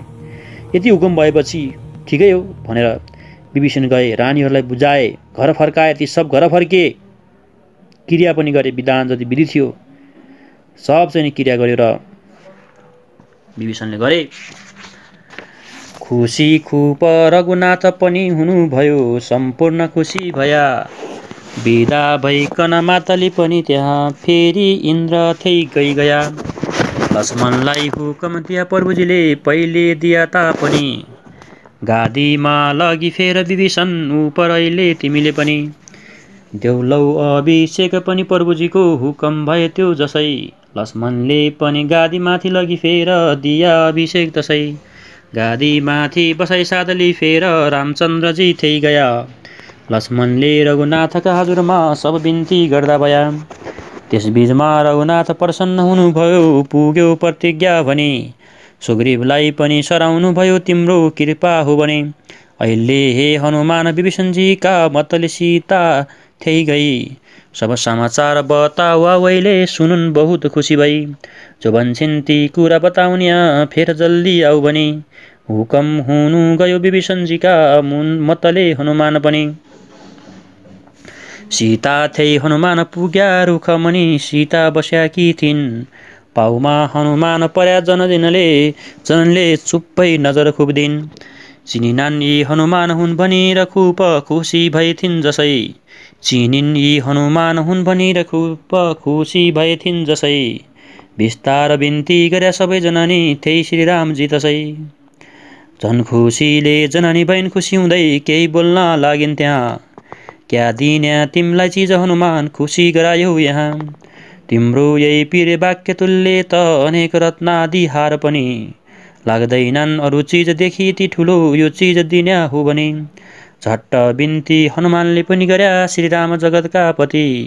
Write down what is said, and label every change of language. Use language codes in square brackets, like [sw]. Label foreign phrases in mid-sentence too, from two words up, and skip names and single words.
[ne] यति हुकुम भएपछि ठिकै हो भनेर विभीषण गए, रानीहरूलाई बुझाए, घर फर्काए, ती सब घर फर्के, क्रिया पनि गरे, विधान जति विधि थियो सब चाहिँ क्रिया गरेर विभीषणले गरे। खुसी खुप रघुनाथ पनि हुनुभयो, सम्पूर्ण खुसी भया, बिदा भइकन मातली पनि त्यहाँ फेरि इन्द्र थै गया। लक्ष्मणलाई हुकम दिया प्रभुजीले पहिले दिया तापनि, गादीमा लगी फेर विभीषण उपर अहिले तिमीले पनि, देउलौ अभिषेक पनि प्रभुजीको हुकम भए त्यो जसै, लक्ष्मणले पनि गादीमाथि लगी फेर दिया अभिषेक तसै, गादीमाथि बसाई सादली फेर रामचन्द्रजी थै गया। लक्ष्मणले रघुनाथका हजुरमा सब बिन्ती गर्दा भया, त्यसबीचमा रघुनाथ प्रसन्न हुनुभयो, पुग्यो प्रतिज्ञा भने, सुग्रीवलाई पनि सराउनु भयो तिम्रो कृपा हो भने, अहिले हे हनुमान विभीषणजीका मतले सीता थै गई, सब समाचार बताऊ अहिले सुनुन् बहुत खुसी भई, जो भन्छन् ती कुरा बताउन्या फेर जल्दी आऊ भने, हुकम हुनु गयो विभीषणजीका मतले हनुमान पनि, सीता थै हनुमान पुग्या रुखमणि, सीता बस्याकी थिइन् पाउमा हनुमान पर्या जनले चुप्पै नजर खुब्दिन्, चिनिनान् यी हनुमान हुन् भनेर खुप खुसी भएथिन् जसै चिनिन् यी हनुमान हुन् भनेर खुप खुसी भएथिन् जसै बिस्तार बिन्ती गरे सबै जननी त्यही श्रीरामजी तसै झन् खुसीले जननी बहिन खुसी हुँदै केही बोल्न लागिन् त्यहाँ क्या दिन्या तिमलाई चिज हनुमान खुसी गरायौ यहाँ तिम्रो यही पिरे वाक्य तुल्य त अनेक रत्नादि हार पनि लाग्दैनन् अरू चिज देखि ती ठुलो यो चिज दिन्या हो भने झट्ट बिन्ती हनुमानले पनि गर्या श्रीराम जगतका पति